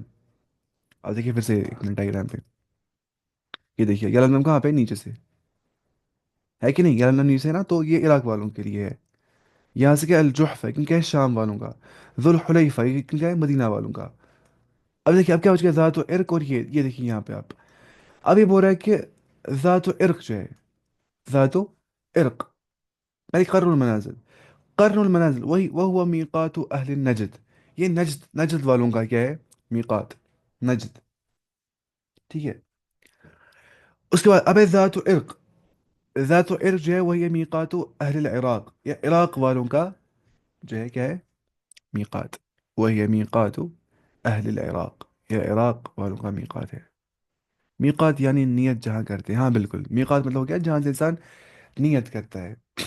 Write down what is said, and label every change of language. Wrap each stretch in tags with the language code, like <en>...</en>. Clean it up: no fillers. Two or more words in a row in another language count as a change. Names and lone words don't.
<ur>اب دیکھیے پھر سے ایک منٹ ڈائگرام پہ. یہ دیکھیے یلملم کہاں پہ نیچے سے ہے کہ نہیں. یلملم نیچے ہے نا تو یہ عراق والوں کے لیے ہے. یہاں سے کیا الجحف ہے کیونکہ ہے شام والوں کا. ذوالحلیفہ یہ کیونکہ ہے مدینہ والوں کا. اب دیکھیے اب کیا ہو چکا ہے ذات و عرق. اور یہ دیکھیے یہاں پہ آپ اب یہ بول رہا ہے کہ ذات و عرق جو ہے ذات و عرق یعنی قرن المنازل. قرن المنازل وہی وہ ہوا</ur> <ar>میقات اہل نجد.</ar> <ur>یہ نجد والوں کا کیا ہے میقات. نجد. ٹھیک ہے. اس کے بعد اب ہے ذات و عرق. ذات و عرق جو ہے وہ یہ</ur> <ar>میقات اہل العراق.</ar> <ur>یا عراق والوں کا جو ہے کیا ہے میقات.</ur> <ar>وہی میقات اہل العراق.</ar> <ur>یہ عراق والوں کا میقات ہے. میقات یعنی نیت جہاں کرتے ہیں. ہاں بالکل میقات مطلب ہو گیا جہاں سے انسان نیت کرتا ہے.</ur>